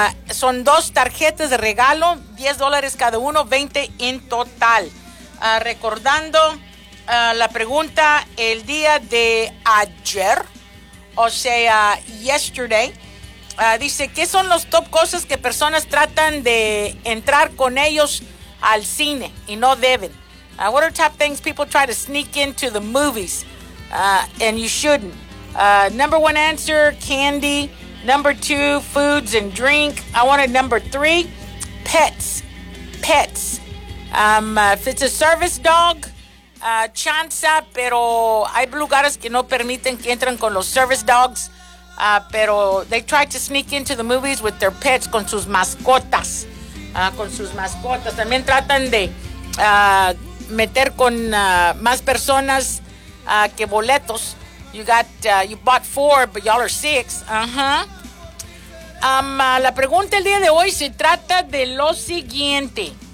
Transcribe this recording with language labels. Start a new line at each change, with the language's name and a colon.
Spanish: Son dos tarjetas de regalo, $10 cada uno, 20 en total. Recordando... la pregunta el día de ayer, o sea, yesterday, dice, ¿qué son los top cosas que personas tratan de entrar con ellos al cine y no deben?
English: What are top things people try to sneak into the movies and you shouldn't? Number one answer, candy. Number two, foods and drink. I wanted number three, pets. If it's a service dog,
Spanish: chanza, pero hay lugares que no permiten que entren con los service dogs, pero
English: they try to sneak into the movies with their pets,
Spanish: con sus mascotas, también tratan de meter con más personas que boletos.
English: You got, you bought four, but y'all are six.
Spanish: La pregunta el día de hoy se trata de lo siguiente.